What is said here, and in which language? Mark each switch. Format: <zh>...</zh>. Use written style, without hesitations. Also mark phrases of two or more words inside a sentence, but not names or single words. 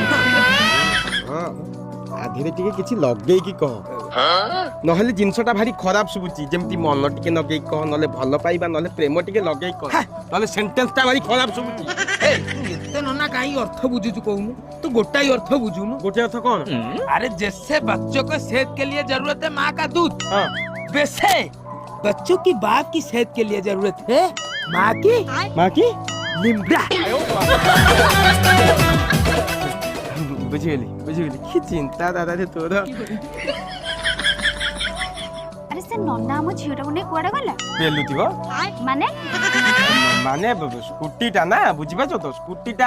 <or>ଆଧିରେ ଟିକେ କିଛି ଲଗେଇକି କହ ନହେଲେ ଜିନିଷଟା ଭାରି ଖରାପ ଶୁଭୁଛି ଯେମିତି ମନ ଟିକେ ଲଗେଇକି କହ ନହେଲେ ଭଲ ପାଇବା ନହେଲେ ପ୍ରେମ ଟିକେ ଲଗେଇକି କହ ନହେଲେ ସେଣ୍ଟେନ୍ସଟା ଭାରି ଖରାପ ଶୁଭୁଛି ଏତେ ନନା କାହିଁ ଅର୍ଥ ବୁଝୁଛୁ କହୁନୁ ତୁ ଗୋଟାଇ ଅର୍ଥ ବୁଝୁନୁ ଗୋଟେ ଅର୍ଥ କଣ</or> <hi>अरे जैसे बच्चों को सेहत के लिए जरूरत है माँ का दूध वैसे बच्चों की बाप की सेहत के लिए जरूरत है माँ की लिमड़ा</hi> <or>ବୁଝିଗଲି କି ଚିନ୍ତା ଦାଦା ରେ ତୋର ଆରେ ସେ ନନା ଆମ ଝିଅଟାକୁ ନେଇ କୁଆଡେ ଗଲା ପେଲୁଥିବ ମାନେ ମାନେ ସ୍କୁଟିଟା ନା ବୁଝିପାରୁଛ ତ ସ୍କୁଟିଟା</or>